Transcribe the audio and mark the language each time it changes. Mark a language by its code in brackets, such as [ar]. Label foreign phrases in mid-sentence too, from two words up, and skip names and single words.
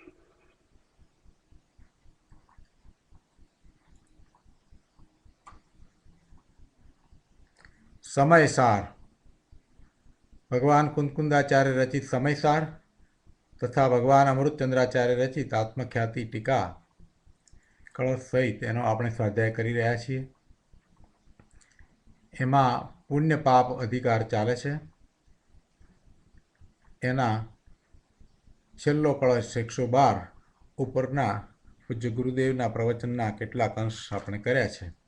[gu] समयसार भगवान कुंदकुंदाचार्य रचित समयसार तथा भगवान अमृतचंद्राचार्य रचित आत्मख्याति टीका कलश सहित एनो આપણે સ્વાધ્યાય કરી રહ્યા છીએ। એમાં પુણ્ય પાપ અધિકાર ચાલે છે। એના છેલ્લો કળશ 112 ઉપરના પૂજ્ય ગુરુદેવના પ્રવચનના કેટલાક અંશ આપણે કર્યા છે।